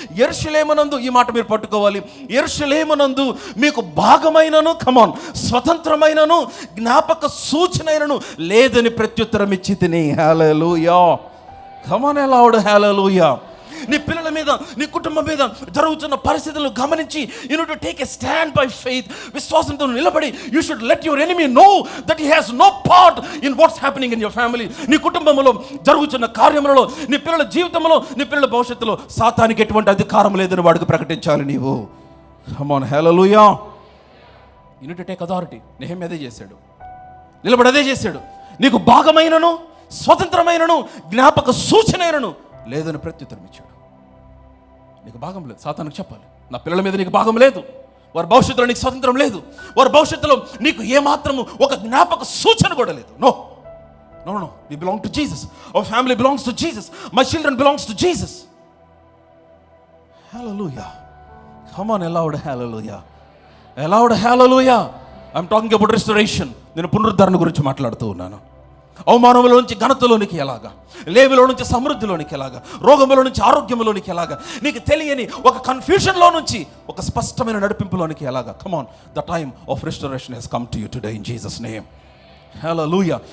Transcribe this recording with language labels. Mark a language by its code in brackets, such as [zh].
[te] యెరూషలేమునందు, ఈ మాట మీరు పట్టుకోవాలి, యెరూషలేమునందు మీకు భాగమైనను, కమాన్, స్వతంత్రమైనను జ్ఞాపక సూచనైనను లేదని ప్రత్యుత్తరం ఇచ్చి తిని. హల్లెలూయా. [en] Come on, loud hallelujah. [te] నీ పిల్లల మీద, నీ కుటుంబం మీద జరుగుతున్న పరిస్థితులను గమనించి [en] you need to take a stand by faith. [te] విశ్వాసంతో నిలబడి [en] you should let your enemy know that he has no part in what's happening in your family. [te] నీ కుటుంబంలో జరుగుతున్న కార్యములలో, నీ పిల్లల జీవితంలో, నీ పిల్లల భవిష్యత్తులో సాతానికి ఎటువంటి అధికారం లేదని వాడికి ప్రకటించాలి నీవు. [en] Come on, hallelujah. You need to take authority. [te] Nehemiah అదే చేశాడు, నిలబడి అదే చేశాడు. నీకు భాగమైనను స్వతంత్రమైనను జ్ఞాపక సూచనైనను లేదని ప్రత్యుత్తరం ఇచ్చాడు. నీకు భాగం లేదు, సాతానుకు చెప్పాలి, నా పిల్లల మీద నీకు భాగం లేదు, వారి భవిష్యత్తులో నీకు స్వతంత్రం లేదు, వారి భవిష్యత్తులో నీకు ఏమాత్రము ఒక జ్ఞాపక సూచన కూడా లేదు. [en] No no no, we belong to Jesus. Our family belongs to Jesus. My children belongs to Jesus. Hallelujah. Come on, loud hallelujah. Loud hallelujah. I'm talking about restoration. [te] నేను పునరుద్ధరణ గురించి మాట్లాడుతూ ఉన్నాను. అవమానంలో నుంచి ఘనతలోనికి ఎలాగా, లేమిలో నుంచి సమృద్ధిలోనికి ఎలాగా, రోగంలో నుంచి ఆరోగ్యంలోనికి ఎలాగా, నీకు తెలియని ఒక కన్ఫ్యూషన్లో నుంచి ఒక స్పష్టమైన నడిపింపులోనికి ఎలాగా. [en] Come on, the time of restoration has come to you today in Jesus name. Hallelujah.